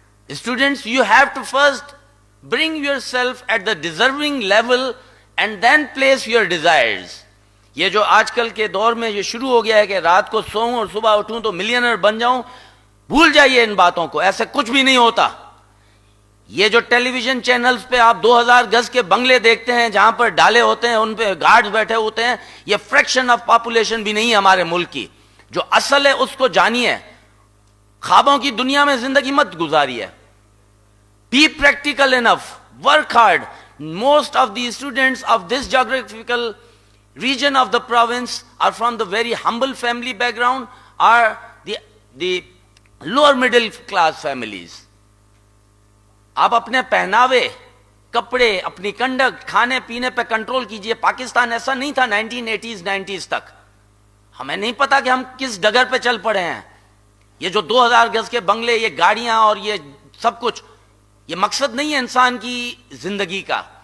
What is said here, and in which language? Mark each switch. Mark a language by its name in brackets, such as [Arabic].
[English] Students, you have to first bring yourself at the deserving level and then place your desires. [Urdu] یہ جو آج کل کے دور میں یہ شروع ہو گیا ہے کہ رات کو سوؤں اور صبح اٹھوں تو ملینر بن جاؤں، بھول جائیے ان باتوں کو. ایسے کچھ بھی نہیں ہوتا. یہ جو ٹیلی ویژن چینلز پہ آپ 2000 گز کے بنگلے دیکھتے ہیں جہاں پر ڈالے ہوتے ہیں، ان پہ گارڈز بیٹھے ہوتے ہیں، یہ [English] fraction of population [Urdu] بھی نہیں ہے ہمارے ملک کی. جو اصل ہے اس کو جانیے. خوابوں کی دنیا میں زندگی مت گزاریے. [English] Be practical enough. Work hard. Most of the students of this geographical region of the province are from the very humble family background, or the lower middle class families. [Urdu] آپ اپنے پہناوے، کپڑے، اپنی کنڈکٹ، کھانے پینے پہ کنٹرول کیجئے. پاکستان ایسا نہیں تھا 1980s 90s تک. ہمیں نہیں پتا کہ ہم کس ڈگر پہ چل پڑے ہیں. یہ جو 2000 گز کے بنگلے، یہ گاڑیاں اور یہ سب کچھ، یہ مقصد نہیں ہے انسان کی زندگی کا.